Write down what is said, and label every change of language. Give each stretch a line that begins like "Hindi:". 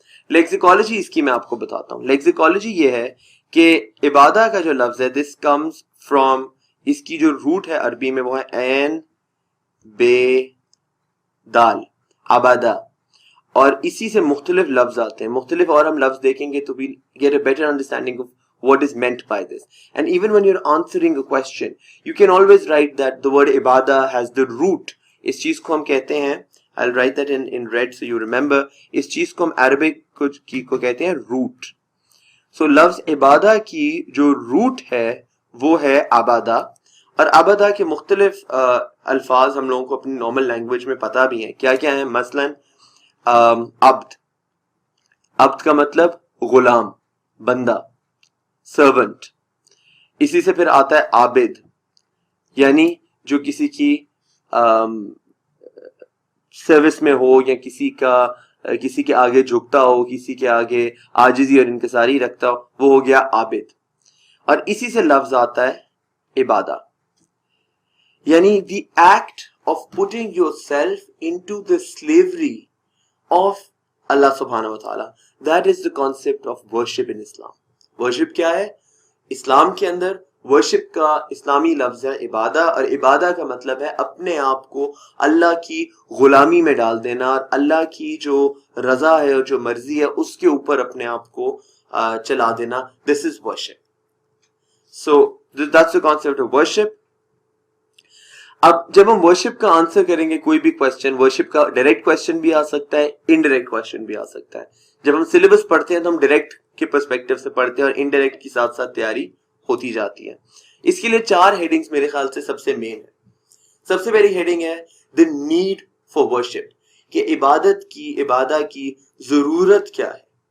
Urdu: لیکسیکالوجی اس کی میں آپ کو بتاتا ہوں. لیکسیکالوجی یہ ہے کہ عبادہ کا جو لفظ ہے
English: this comes from,
Urdu: اس کی جو روٹ ہے عربی میں وہ ہے عین بے دال, عبادہ, اور اسی سے مختلف لفظ آتے ہیں مختلف, اور ہم لفظ دیکھیں گے تو
English: we get a better understanding of what is meant by this. And even when you're answering a question you can always write that the word ibadah has the root.
Urdu: اس چیز کو ہم کہتے ہیں,
English: I'll write that in red so you remember,
Urdu: اس چیز کو ہم Arabic کو کہتے ہیں روٹ. So لفظ عبادہ کی جو روٹ ہے وہ ہے عبادہ, اور عبدہ کے مختلف الفاظ ہم لوگوں کو اپنی نارمل لینگویج میں پتہ بھی ہیں. کیا کیا ہیں؟ مثلاً عبد. عبد کا مطلب غلام، بندہ، سرونٹ. اسی سے پھر آتا ہے عابد، یعنی جو کسی کی سروس میں ہو یا کسی کے آگے جھکتا ہو، کسی کے آگے عاجزی اور انکساری رکھتا ہو، وہ ہو گیا عابد. اور اسی سے لفظ آتا ہے عبادہ، یعنی
English: the act of putting yourself into the slavery of Allah subhanahu wa ta'ala. That is the concept of worship in Islam.
Urdu: worship کیا ہے؟ اسلام کے اندر worship کا اسلامی لفظ ہے عبادہ، اور عبادہ کا مطلب ہے اپنے آپ کو اللہ کی غلامی میں ڈال دینا، اور اللہ کی جو رضا ہے اور جو مرضی ہے اس کے اوپر اپنے آپ کو چلا دینا.
English: This is worship. So that's the concept of worship.
Urdu: اب جب ہم ورشپ کا آنسر کریں گے کوئی بھی کوشچن، ورشپ کا ڈائریکٹ کوشچن بھی آ سکتا ہے، انڈائریکٹ کوشچن بھی آ سکتا ہے. جب ہم سلیبس پڑھتے ہیں تو ہم ڈائریکٹ کے پرسپیکٹیو سے پڑھتے ہیں اور انڈائریکٹ کی ساتھ ساتھ تیاری ہوتی جاتی ہے. اس کے لیے 4 ہیڈنگز میرے خیال سے سب سے مین ہے. سب سے پہلی ہیڈنگ ہے
English: the need for worship،
Urdu: کہ عبادہ کی ضرورت کیا ہے.